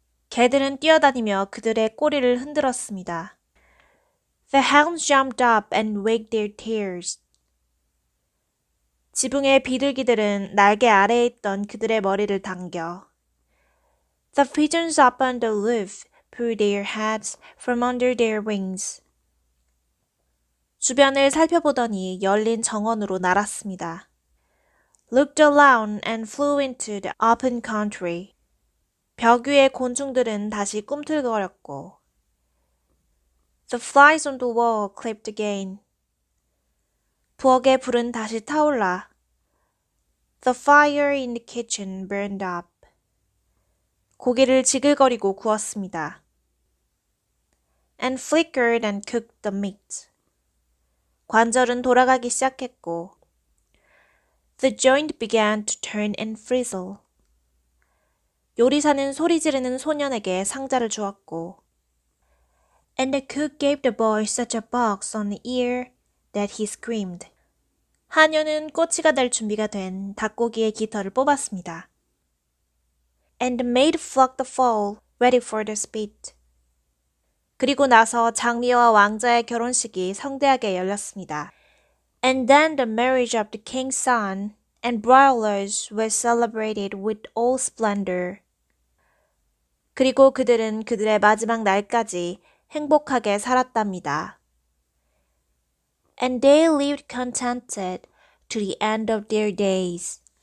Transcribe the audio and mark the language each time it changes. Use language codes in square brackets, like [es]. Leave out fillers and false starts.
[ko] 개들은 뛰어다니며 그들의 꼬리를 흔들었습니다. [en] The hounds jumped up and wagged their tails. [ko] 지붕의 비둘기들은 날개 아래에 있던 그들의 머리를 당겨 [en] The pigeons up on the roof pulled their heads from under their wings. [ko] 주변을 살펴보더니 열린 정원으로 날았습니다. [en] Looked around and flew into the open country. [ko] 벽 위의 곤충들은 다시 꿈틀거렸고 [en] The flies on the wall clipped again. [ko] 부엌의 불은 다시 타올라 [en] The fire in the kitchen burned up. [ko] 고기를 지글거리고 구웠습니다. [en] And flickered and cooked the meat. [ko] 관절은 돌아가기 시작했고 [en] The joint began to turn and frizzle. [ko] 요리사는 소리 지르는 소년에게 상자를 주었고 [en] And the cook gave the boy such a box on the ear that he screamed. [ko] 하녀는 꼬치가 될 준비가 된 닭고기의 깃털을 뽑았습니다. [en] And the maid plucked the fowl, ready for the spit. [ko] 그리고 나서 장미와 왕자의 결혼식이 성대하게 열렸습니다. [en] And then the marriage of the king's son and Briarlers was celebrated with all splendor. [ko] 그리고 그들은 그들의 마지막 날까지 행복하게 살았답니다. [en] And they lived contented to the end of their days.